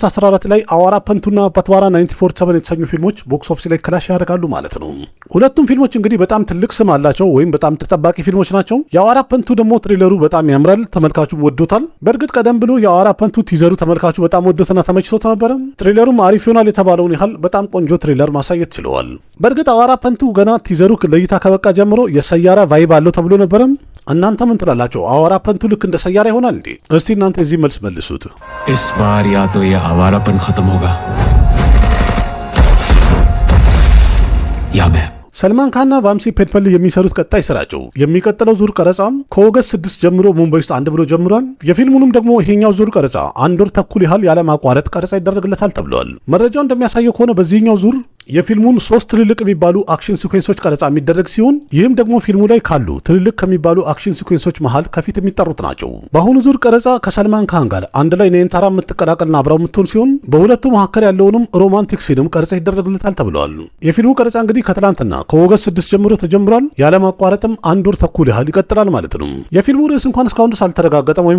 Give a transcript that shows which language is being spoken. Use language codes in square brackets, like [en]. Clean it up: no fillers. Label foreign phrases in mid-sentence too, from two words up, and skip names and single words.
[am] 14 ላይ አዋራፐንቱና በትዋራ 947 የተሰኙ ፊልሞች ቦክስ ኦፊስ ላይ ክላሽ ያደርጋሉ ማለት ነው። ሁለቱም ፊልሞች እንግዲህ በጣም ትልቅ ስም አላቸው ወይም በጣም ተጠባቂ ፊልሞች ናቸው። የአዋራፐንቱ ደግሞ ትሬለሩ በጣም ያምራል፣ ተመልካቹም ወዶታል። በእርግጥ ቀደም ብሎ የአዋራፐንቱ ቲዘሩ ተመልካቹ በጣም ወዶትና ተመችቶት ነበረ። ትሬለሩም አሪፍ ይሆናል የተባለውን ያህል በጣም ቆንጆ ትሬለር ማሳየት ችለዋል። በእርግጥ አዋራፐንቱ ገና ቲዘሩ ለእይታ ከበቃ ጀምሮ የሰያራ ቫይብ አለው ተብሎ ነበረ። እናንተ ምን ትላላችሁ? አዋራፐንቱ ልክ እንደ ሰያራ ይሆናል እንዴ? እስቲ እናንተ እዚህ መልስ መልሱት። [hi] इस बार या तो ये आवारापन खत्म होगा या मैं [am] ሰልማን ካንና ቫምሲ ፔድፐል የሚሰሩት ቀጣይ ስራቸው የሚቀጥለው ዙር ቀረጻም ከኦገስት 6 ጀምሮ ሙምባይ ውስጥ አንድ ብሎ ጀምሯል። የፊልሙንም ደግሞ ይሄኛው ዙር ቀረጻ አንድ ወር ተኩል ያህል ያለማቋረጥ ቀረጻ ይደረግለታል ተብሏል። መረጃው እንደሚያሳየው ከሆነ በዚህኛው ዙር የፊልሙን 3 ትልልቅ የሚባሉ አክሽን ሲኩዌንሶች ቀረጻ የሚደረግ ሲሆን ይህም ደግሞ ፊልሙ ላይ ካሉ ትልልቅ ከሚባሉ አክሽን ሲኩዌንሶች መሃል ከፊት የሚጠሩት ናቸው። በአሁኑ ዙር ቀረጻ ከሰልማን ካን ጋር አንድ ላይ ነየንታራ የምትቀላቀልና አብራው የምትሆን ሲሆን በሁለቱ መካከል ያለውንም ሮማንቲክ ሲንም ቀረጻ ይደረግለታል ተብሏል። የፊልሙ ቀረጻ እንግዲህ ከትላንትና ከኦገስት 6 ጀምሮ ተጀምሯል። ያለማቋረጥም አንድ ወር ተኩል ያህል ይቀጥላል ማለት ነው። የፊልሙ ርዕስ እንኳን እስካሁን ድረስ አልተረጋገጠም ወይም